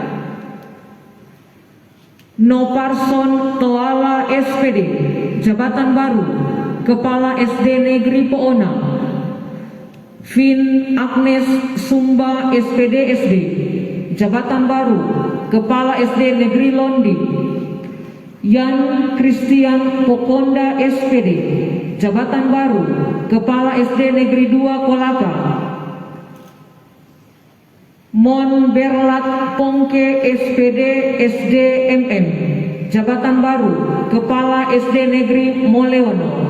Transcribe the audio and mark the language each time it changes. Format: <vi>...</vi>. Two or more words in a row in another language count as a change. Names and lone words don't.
<id>Noparson Toala SPD, jabatan baru, Kepala SD Negeri Poona. Vin Agnes Sumba SPD SD, jabatan baru, Kepala SD Negeri Londi. Yan Christian Pokonda SPD, jabatan baru, Kepala SD Negeri 2 Kolaka. Mon Berlat Pongke SPD SD MM, jabatan baru, Kepala SD Negeri Moleono.</id>